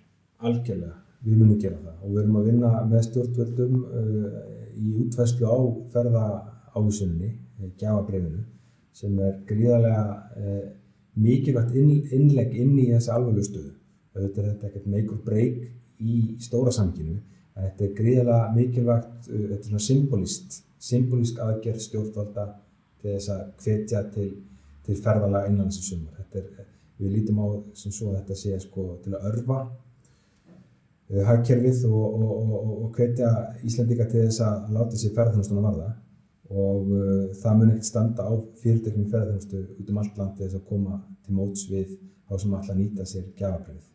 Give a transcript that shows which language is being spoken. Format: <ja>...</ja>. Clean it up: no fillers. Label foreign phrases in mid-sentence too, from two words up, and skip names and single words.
<is>Algjörlega, við munum gera það og við erum að vinna með stjórnvöldum í útfærslu á ferðaávísuninni, gjafabréfinu, sem er gríðarlega mikilvægt innlegg inn í þessi alvarlegu stöðu. Auðvitað er þetta ekkert</is> <en>make or break</en> <is>í stóra samhenginu, en þetta er gríðarlega mikilvægt, þetta er svona symbolísk aðgerð stjórnvalda til þess að hvetja til ferðalag innanlands í sumar. Við lítum á sem svo að þetta sé sko til að örva hagkerfið og hvetja Íslendinga til þess að láta sér ferðaþjónustuna varða og það mun ekkert standa á fyrirtækjum í ferðaþjónustu út allt land til þess að koma til móts við þá sem ætla að nýta sér gjafabréfið.</is>